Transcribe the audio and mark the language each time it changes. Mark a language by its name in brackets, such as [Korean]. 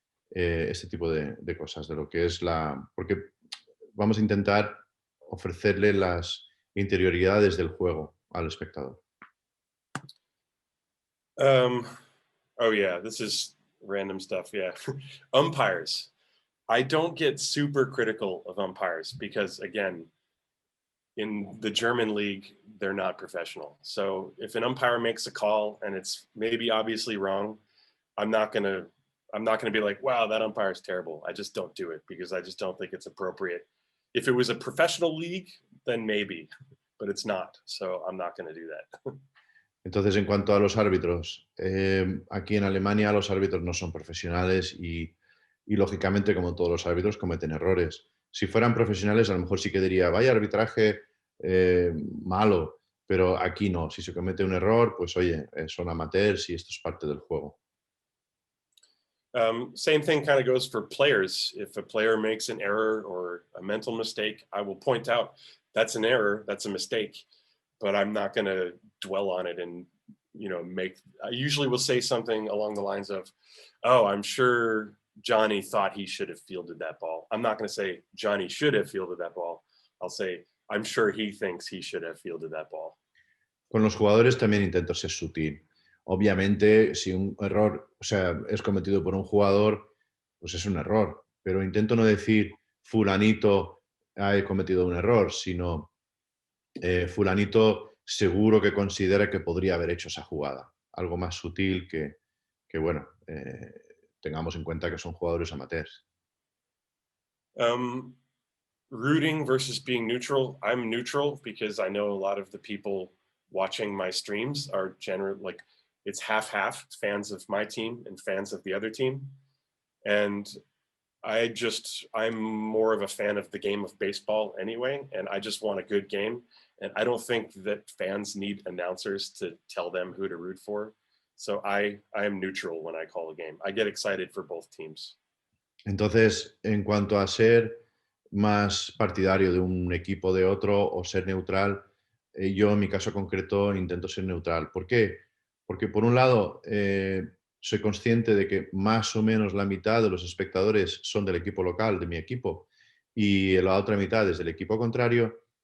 [Spanish] Este tipo de cosas, de lo que es porque vamos a intentar ofrecerle las interioridades del juego al espectador. [English] Oh yeah, this is random stuff, yeah. Umpires. I don't get super critical of umpires because, again, in the German league, they're not professional. So if an umpire makes a call and it's maybe obviously wrong, I'm not gonna be like, wow, that umpire is terrible. I just don't do it because I just don't think it's appropriate. If it was a professional league, then maybe, but it's not. So I'm not gonna do that. [Spanish] Entonces, en cuanto a los árbitros, aquí en Alemania los árbitros no son profesionales y lógicamente, como todos los árbitros, cometen errores. Si fueran profesionales, a lo mejor sí que diría, vaya arbitraje malo, pero aquí no. Si se comete un error, pues oye, son amateurs y esto es parte del juego. [English] Same thing kind of goes for players. If a player makes an error or a mental mistake, I will point out that's an error, that's a mistake, but I'm not going to dwell on it and, you know, I usually will say something along the lines of, oh, I'm sure Johnny thought he should have fielded that ball. I'm not going to say Johnny should have fielded that ball. I'll say, I'm sure he thinks he should have fielded that ball. [Spanish] Con los jugadores también intento ser sutil. Obviamente, si un error, es cometido por un jugador, pues es un error. Pero intento no decir fulanito ha cometido un error, sino fulanito seguro que considera que podría haber hecho esa jugada. Algo más sutil que bueno, tengamos en cuenta que son jugadores amateurs. [English] Rooting versus being neutral. I'm neutral because I know a lot of the people watching my streams are generally like, it's half-half, fans of my team and fans of the other team. And I'm more of a fan of the game of baseball anyway, and I just want a good game. And I don't think that fans need announcers to tell them who to root for. So I am neutral when I call a game. I get excited for both teams. [Spanish] Entonces, en cuanto a ser más partidario de un equipo o de otro o ser neutral, yo en mi caso concreto intento ser neutral. ¿Por qué? Porque por un lado, soy consciente de que más o menos la mitad de los espectadores son del equipo local, de mi equipo, y la otra mitad es del equipo contrario.